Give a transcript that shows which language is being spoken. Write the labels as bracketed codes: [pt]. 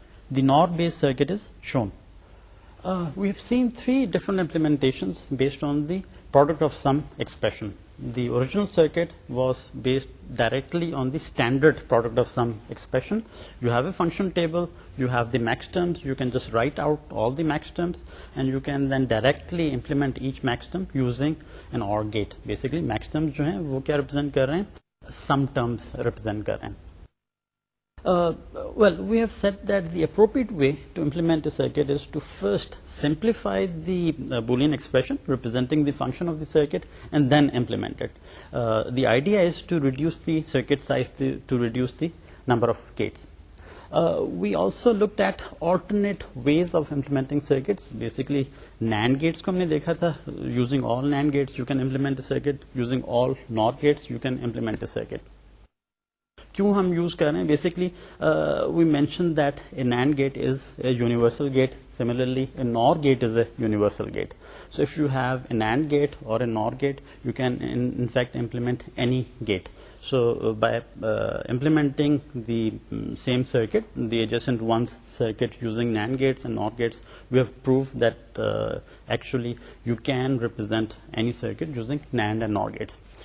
[en] the NOR based circuit is shown. We have seen three different implementations based on the product of sum expression. The original circuit was based directly on the standard product of sum expression. You have a function table, you have the max terms, you can just write out all the max terms, and you can then directly implement each max term using an OR gate. [hi] Basically max terms जो हैं वो क्या represent कर रहे हैं? [en] Sum terms represent [hi] कर रहे हैं. [en] Well, we have said that the appropriate way to implement a circuit is to first simplify the Boolean expression representing the function of the circuit and then implement it. The idea is to reduce the circuit size to reduce the number of gates. We also looked at alternate ways of implementing circuits. [hi] Basically, NAND gates को हमने देखा था. [en] Using all NAND gates, you can implement a circuit. Using all NOR gates, you can implement a circuit. [hi] क्यों हम use कर रहे हैं? [en] Basically we mention that a NAND gate is a universal gate. Similarly a NOR gate is a universal gate. So if you have a NAND gate और a NOR gate, you can in fact implement any gate. So by implementing the same circuit, the adjacent ones circuit using NAND gates and NOR gates, we have proved that actually you can represent any circuit using NAND and NOR gates.